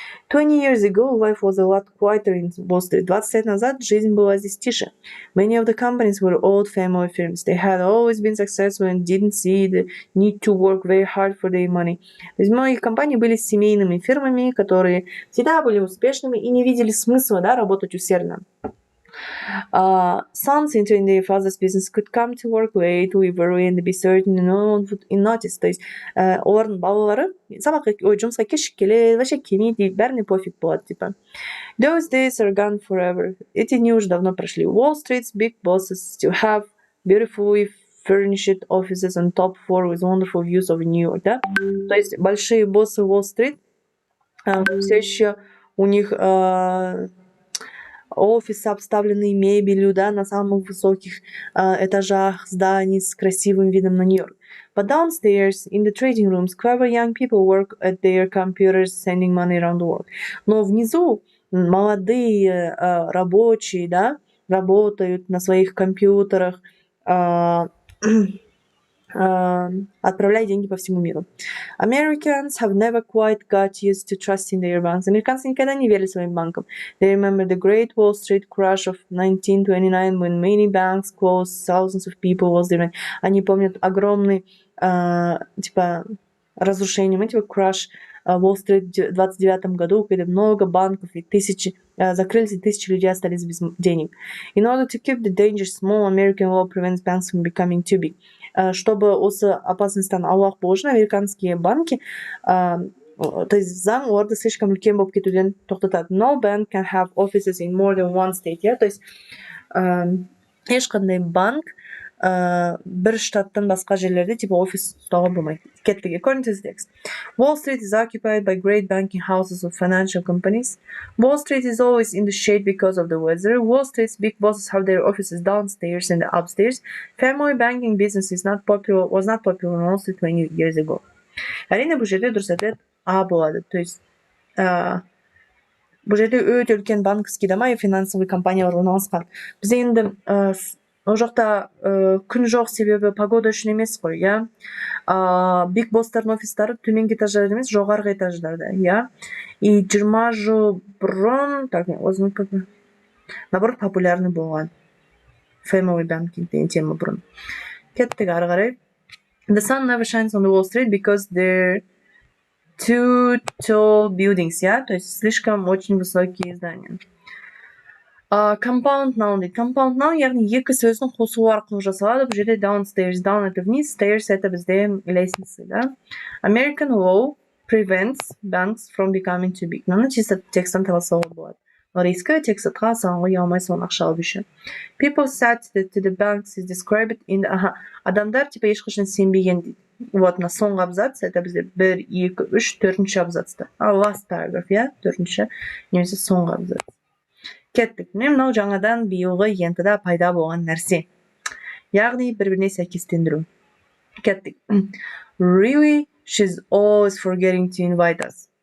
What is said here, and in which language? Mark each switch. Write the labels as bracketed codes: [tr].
[en] 20 years ago, life was a lot quieter in Wall Street. [ru] 20 лет назад жизнь была здесь тише. [en] Many of the companies were old family firms. They had always been successful and didn't see the need to work very hard for their money. [ru] То есть многие компании были семейными фирмами, которые всегда были успешными и не видели смысла, да, работать усердно. [en] Sons entering their father's business could come to work late, leave early, and be certain no one would notice. [ru] То есть [kk] олардың балалары жұмысқа кешігіп келеді, вообще келмейді, бәріне пофиг болады, типа. [en] Those days are gone forever. [ru] Эти дни уже давно прошли. [en] Wall Street's big bosses still have beautifully furnished offices on top floor with wonderful views of New York, да? [ru] То есть большие боссы Уолл-стрит все еще у них офисы, обставленные мебелью, да, на самых высоких этажах зданий с красивым видом на Нью-Йорк. [en] But downstairs, in the trading rooms, clever young people work at their computers, sending money around the world. [ru] Но внизу молодые рабочие, да, работают на своих компьютерах, отправляя деньги по всему миру. [en] Americans have never quite got used to trusting their banks. [ru] Американцы никогда не верили своим банкам. [en] They remember the Great Wall Street crash of 1929 when many banks closed, thousands of people lost their money. [ru] Они помнят огромный, типа, разрушение, типа, crash Уолл-стрит в 29 году, когда много банков и тысячи закрылись, и тысячи людей остались без денег. [en] In order to keep the danger small, American law prevents banks from becoming too big. [ru] Чтобы [kk] осы опасностьтан аулақ болу үшін [ru] американские банки, то есть [kk] заң оларды слишком үлкен болып кетуден тоқтатады. [en] No bank can have offices in more than one state. Yeah? [ru] То есть [kk] ешқандай банк бір штаттан басқа жерлерде типа офис ұстауға болмайды. Кеттік. [en] According to the text, Wall Street is occupied by great banking houses of financial companies. Wall Street is always in the shade because of the weather. Wall Street's big bosses have their offices downstairs and upstairs. Family banking business was not popular in Wall Street 20 years ago. [kk] Әрине бұл жерде дұрыс ответ А болады. То есть бұл жерде өте үлкен [ru] банковский дома и финансовый [kk] компаниялар орналасқан. Біз енді ол жақта күн жоқ, себебі погода үшін емес қой, иә. Биг бостардың офистары төменгі этаждарда емес, жоғарғы этаждарда, иә. И 20 жыл бұрын, наоборот, популярный болған. [en] Family banking [kk] деген тема бұрын. Кеттік ары қарай. [en] The sun never shines on the Wall Street because they're too tall buildings, yeah? [ru] То есть слишком очень высокие здания. [en] Compound noun дейді. Compound noun, [kk] яғни екі сөздің қосылуы арқылы жасалады. Бұл жерде downstairs, down [ru] это вниз, [kk] stairs это бізде лестница, да? [en] American law prevents banks from becoming too big. [kk] Мынаны чисто текстан табасауға болады. Рейскі текстатқа салынға ұялмай соны ақша алып еще. [en] People said to the banks is described in the... [kk] Адамдар типа ешқашан сенбеген дейді. Вот, на соңғы абзац, это бізде 1, 2, 3, 4 абзацта. [en] Last paragraph, иә? [kk] 4, немесе соңғы абзац. Кеттік. Мынау жаңадан биылғы ентіда пайда болған нәрсе. Яғни бір-біріне сәйкестендіру. Кеттік. [en] Really, she's always forgetting to invite us.